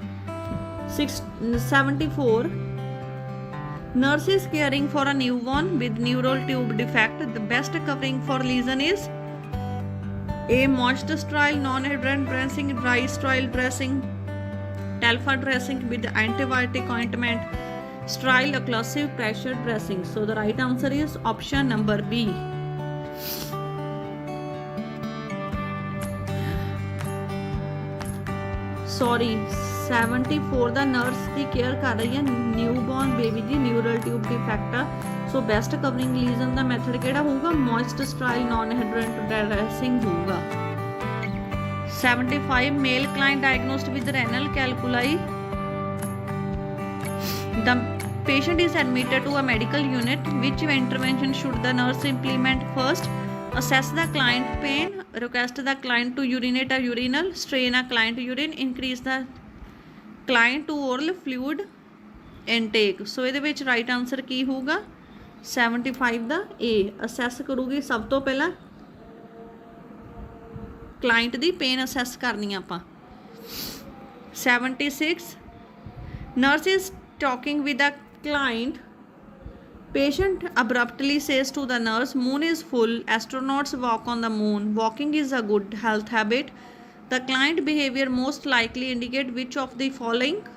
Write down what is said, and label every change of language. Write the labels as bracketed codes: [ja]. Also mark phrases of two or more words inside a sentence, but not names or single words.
[en] 74, nurses caring for a newborn with neural tube defect, the best covering for lesion is A, moist sterile non-adherent dressing, dry sterile dressing, telfa dressing with antibiotic ointment, sterile occlusive pressure dressing. So the right answer is option number B. Sorry, 74, the nurse [pa] ਦੀ ਕੇਅਰ ਕਰ ਰਹੀ ਹੈ [en] newborn baby [pa] ਦੀ [en] neural tube defect [pa] ਆ। [en] so best covering lesion [pa] ਦਾ ਮੈਥਡ ਕਿਹੜਾ ਹੋਊਗਾ? [en] moist sterile non adherent dressing ਹੋਊਗਾ। 75, male client diagnosed with renal calculi, the patient is admitted to a medical unit. Which intervention should the nurse implement first? Assess the client pain, request the client to urinate a urinal, strain a client urine, increase the client to oral fluid intake. So ਇਹਦੇ ਵਿੱਚ right answer ਕੀ ਹੋਊਗਾ? 75 ਦਾ A, assess ਕਰੂਗੀ ਸਭ ਤੋਂ ਪਹਿਲਾਂ client ਦੀ pain assess ਕਰਨੀ ਆਪਾਂ। 76, nurse is talking with the client. Patient abruptly says to the nurse, moon is full, astronauts walk on the moon, walking is a good health habit. The client behavior most likely indicate which of the following?